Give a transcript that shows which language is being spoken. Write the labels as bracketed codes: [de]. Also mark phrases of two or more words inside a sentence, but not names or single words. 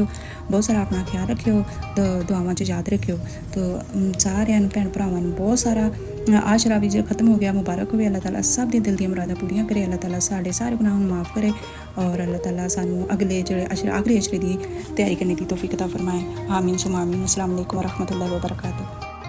[pa] بہت سارا اپنا خیال رکھیو، تو دعاواں چ یاد رکھیو. تو ساریاں نوں بھین بھراواں نوں بہت سارا عشرہ وی جو ختم ہو گیا، مبارک ہووے. اللہ تعالیٰ سب دی دل دی مراداں پوریاں کرے، اللہ تعالیٰ ساڈے سارے گناہاں نوں معاف کرے اور اللہ تعالیٰ سانوں اگلے جیہڑے آخری عشرے دی تیاری کرنے دی توفیق عطا فرمائے. [ar] آمين ثم آمين. السلام عليكم ورحمة الله وبركاته.